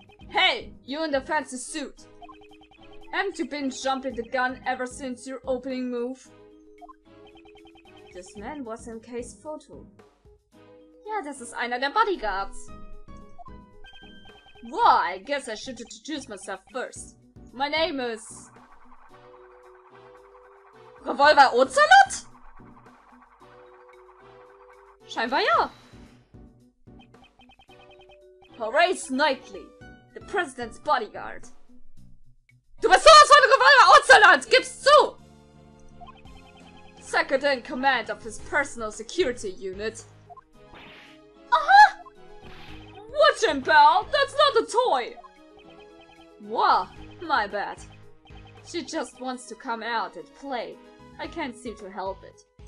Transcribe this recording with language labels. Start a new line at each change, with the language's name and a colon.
English: Hey, you in the fancy suit. Haven't you been jumping the gun ever since your opening move? This man was in Kay's photo.
German: Ja, das ist einer der Bodyguards.
English: Well, I guess I should introduce myself first. My name is...
German: Revolversuchti? Scheinbar ja.
English: Horace Knightley, the President's Bodyguard.
German: Du bist sowas von Revolversuchti, gib's zu!
English: Second in command of his personal security unit. Watch him, pal! That's not a toy! Wow, my bad. She just wants to come out and play. I can't seem to help it.